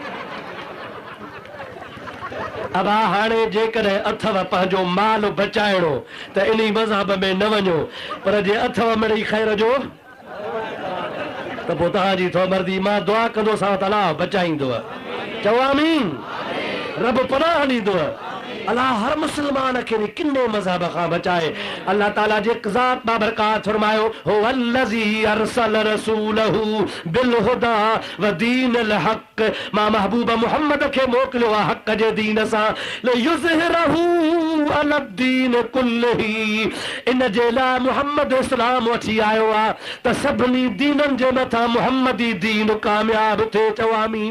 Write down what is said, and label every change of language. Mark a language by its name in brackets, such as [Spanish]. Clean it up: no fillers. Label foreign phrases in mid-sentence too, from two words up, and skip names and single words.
[Sindhi] अब हाणे जेकॾहिं अथव पंहिंजो माल बचाइणो त इन मज़हब में न वञो, पर जे अथव मिड़ई ख़ैर जो त पोइ तव्हांजी थो मर्ज़ी, मां दुआ कंदोसां त अलाह बचाईंदव। चओ आमीन। रब पनाह ॾींदव। अल्लाह हर मुसलमान खे किन्ने मज़हब खां बचाए। अल्लाह ताला जे ज़ात बाबरकात फरमायो, [Arabic] هو الذي أرسل رسوله بالهدى ودين الحق, [Sindhi] मां महबूब मोहम्मद खे मोकिलियो आहे हक़ जे दीन सां, [Arabic] ليظهره على الدين كله, [Sindhi] इन जे लाइ मोहम्मद इस्लाम वठी आयो आहे त सभिनी दीननि जे मथां मोहम्मदी दीन कामयाब थिए। चओ आमीन।